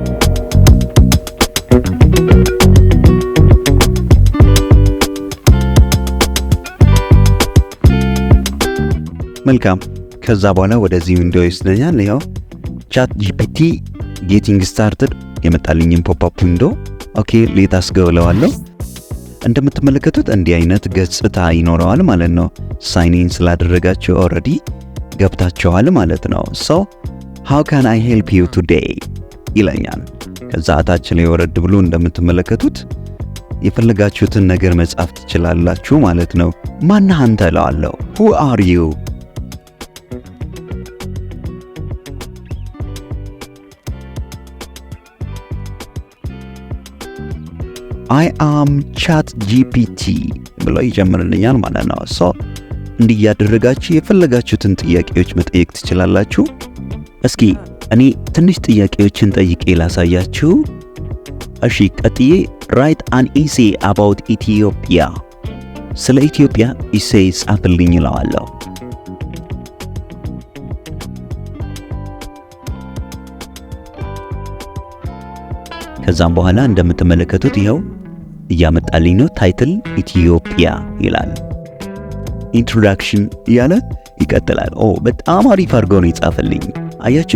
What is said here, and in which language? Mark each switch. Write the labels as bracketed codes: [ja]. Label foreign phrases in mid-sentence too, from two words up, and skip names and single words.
[am] መልካም። ከዛ በኋላ ወደዚህ ዊንዶው ይወስደኛል። ይኸው ChatGPT [en] getting started [am] የመጣልኝን [en] pop up window [am] ኦኬ ሌት አስገባለሁ። እንደምትመለከቱት እንዲህ አይነት ገጽታ ይኖረዋል ማለት ነው። [en] sign in [am] ስላደረጋችሁ ኦልሬዲ ገብታችኋል ማለት ነው። [en] so how can I help you today [am] ይለኛል። ከዛ ታች ላይ ወረድ ብሎ እንደምትመለከቱት የፈለጋችሁትን ነገር መጻፍ ትችላላችሁ ማለት ነው። ማነህ አንተ እለዋለሁ። [en] who are you? I am ChatGPT [am] ብሎ ይጀምርልኛል ማለት ነው። so እንዲህ ያደረጋችሁ የፈለጋችሁትን ጥያቄዎች መጠየቅ ትችላላችሁ። እስኪ እኔ ትንሽ ጥያቄዎችን ጠይቄ ላሳያችሁ። እሺ ቀጥዬ [en] write an essay about Ethiopia [am] ስለ ኢትዮጵያ ኢሴይ ጻፍልኝ እለዋለሁ። ከዛም በኋላ እንደምትመለከቱት ይኸው እያመጣልኝ ነው። ታይትል ኢትዮጵያ ይላል። ኢንትሮዳክሽን እያለ ይቀጥላል። በጣም አሪፍ አድርጎ ነው ይጻፍልኝ። አያችሁ